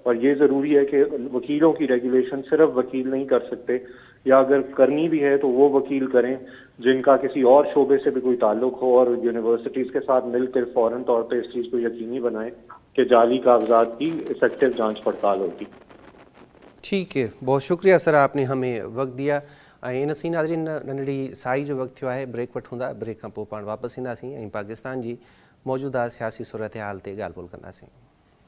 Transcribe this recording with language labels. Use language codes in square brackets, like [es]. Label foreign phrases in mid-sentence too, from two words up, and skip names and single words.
[ur] اور یہ ضروری ہے کہ وکیلوں کی ریگولیشن صرف وکیل نہیں کر سکتے، یا اگر کرنی بھی ہے تو وہ وکیل کریں جن کا کسی اور شعبے سے بھی کوئی تعلق ہو، اور یونیورسٹیز کے ساتھ مل کر فوراً طور پہ اس چیز کو یقینی بنائیں کہ جعلی کاغذات کی افیکٹو جانچ پڑتال ہوتی. ٹھیک ہے، بہت شکریہ سر، آپ نے ہمیں وقت دیا. ان سی ناظرین، [sd] ننढड़ी साई जो वक़्तु थियो आहे, ब्रेक वठूं, ब्रेक खां पोइ पाण वापसि ईंदासीं ऐं पाकिस्तान जी मौजूदा सियासी सूरत हाल ते ॻाल्हि ॿोल कंदासीं.